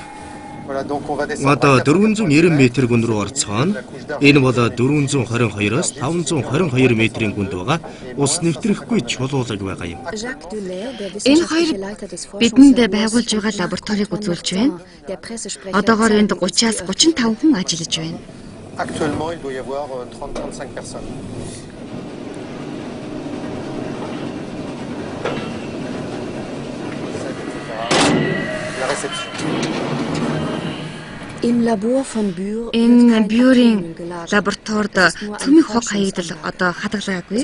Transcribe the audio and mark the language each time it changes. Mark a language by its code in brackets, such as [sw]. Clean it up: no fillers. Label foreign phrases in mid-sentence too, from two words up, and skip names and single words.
[mn] Одоо 490 м гүн рүү орцгоно. Энэ бол 422-оос 522 м гүнд байгаа ус нэвтрэхгүй чулуулаг байгаа юм. Энэ хоёр бидэнд байгуулж байгаа лабораторийг үзүүлж байна. Одоогоор энд 30-аас 35 хүн ажиллаж байна. [fr] Actuellement, il doit y avoir 30-35 personnes. [mn] Энэ Бюрийн лабораторид цөмийн хог хаягдал одоо хадгалаагүй.